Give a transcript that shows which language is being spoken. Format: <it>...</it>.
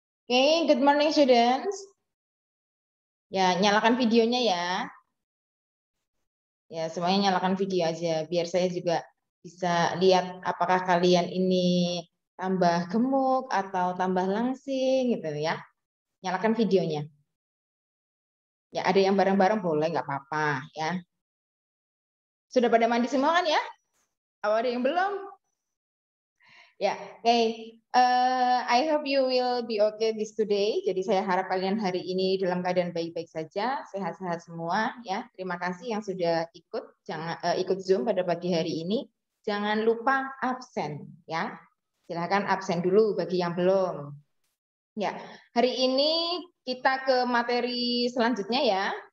<en>Okay, good morning students.</en> <id>Ya, nyalakan videonya ya. Ya, semuanya nyalakan video aja biar saya juga bisa lihat apakah kalian ini tambah gemuk atau tambah langsing gitu ya. Nyalakan videonya. Ya, ada yang bareng-bareng boleh, nggak apa-apa ya. Sudah pada mandi semua kan ya? Atau ada yang belum? Ya, okay.</id> <en>I hope you will be okay this today.</en> <id>Jadi saya harap kalian hari ini dalam keadaan baik-baik saja, sehat-sehat semua ya. Terima kasih yang sudah ikut Zoom pada pagi hari ini. Jangan lupa absen ya. Silakan absen dulu bagi yang belum. Ya, hari ini kita ke materi selanjutnya ya.</id>